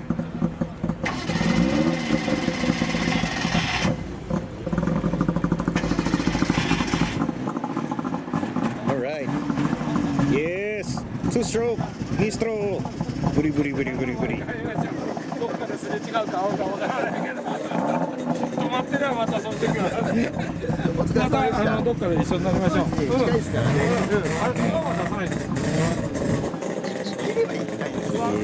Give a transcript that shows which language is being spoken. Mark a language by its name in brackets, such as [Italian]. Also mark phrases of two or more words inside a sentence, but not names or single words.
[English] All right. Yes. Two-stroke. Nistro. Buri buri buri buri buri. [Japanese] どっかですれ違うか合うかわからないけど、止まってればまたその時はまたどっかで一緒になりましょう。近いですからね。あれそのまま出さないです。切ればいけないです。